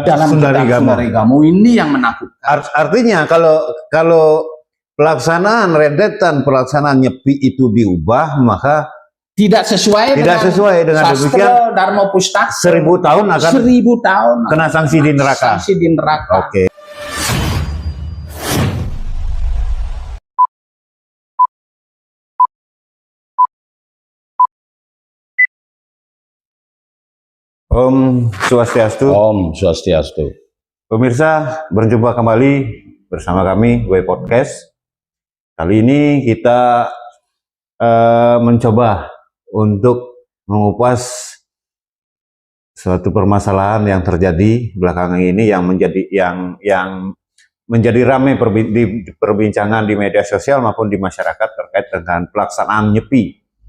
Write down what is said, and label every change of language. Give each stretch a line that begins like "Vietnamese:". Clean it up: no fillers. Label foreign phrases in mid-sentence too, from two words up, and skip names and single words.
Indonesian: Sunarigamo ini yang menakutkan. Artinya kalau pelaksanaan rentetan pelaksanaan Nyepi itu diubah, maka tidak sesuai dengan Sastra Dharma Pustaka, 1000 tahun akan 1000 tahun kena sanksi di neraka. Sanksi di neraka. Oke. Om Swastiastu. Om Swastiastu. Pemirsa, berjumpa kembali bersama kami W Podcast. Kali ini kita mencoba untuk mengupas suatu permasalahan yang terjadi belakangan ini yang menjadi ramai perbincangan di media sosial maupun di masyarakat terkait dengan pelaksanaan Nyepi.